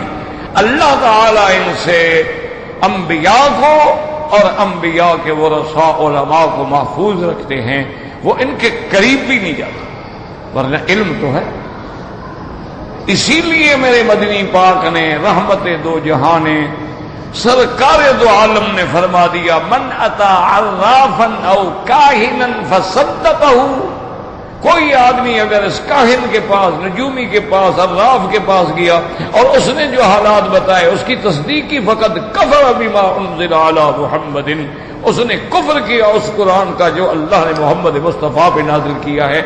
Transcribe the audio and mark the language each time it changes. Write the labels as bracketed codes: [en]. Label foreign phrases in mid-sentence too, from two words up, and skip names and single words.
[ur] اللہ تعالیٰ ان سے انبیاء کو اور انبیاء کے ورثاء علماء کو محفوظ رکھتے ہیں، وہ ان کے قریب بھی نہیں جاتے، ورنہ علم تو ہے۔ اسی لیے میرے مدنی پاک نے رحمت دو جہاں نے سرکار دو عالم نے فرما دیا، [ar] من اتا عرافا او کاہنا فصدقہ، [ur] کوئی آدمی اگر اس کاہن کے پاس، نجومی کے پاس، عراف کے پاس گیا اور اس نے جو حالات بتائے اس کی تصدیق کی، [ar] فقد کفر بما انزل علی محمد، [ur] اس نے کفر کیا اس قرآن کا جو اللہ نے محمد مصطفیٰ پہ نازل کیا ہے۔